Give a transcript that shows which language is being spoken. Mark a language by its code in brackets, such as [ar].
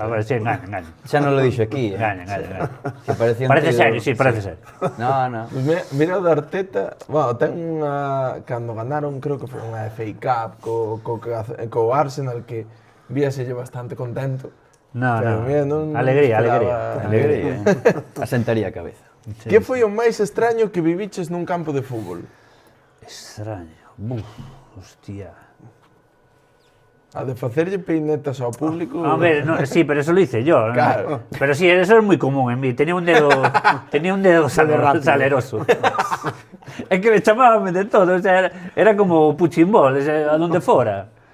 [gl] A ver, sí, engaña. Xa non lo dixo aquí, eh? Engaña. Que parecía un Parece tío- serio, sí, parece serio. No. Pues mira o de Arteta, bueno, ten unha... Cando ganaron, creo que foi unha FA Cup co Arsenal, que víaselle bastante contento. No. Pero mira, non Alegría. esperaba- Alegría, Asentaría a cabeza. Que foi o máis extraño que viviches nun campo de fútbol? Extraño. Buf, hostia. A de facerlle peinetas ao público... [es] A ver, no, sí, pero eso lo hice yo. Claro. ¿no? Pero sí, eso es muy común en mí. Tenía un dedo saleroso. Es que me chamaban de todo. O sea, era como puchimbol, o sea, a donde fuera.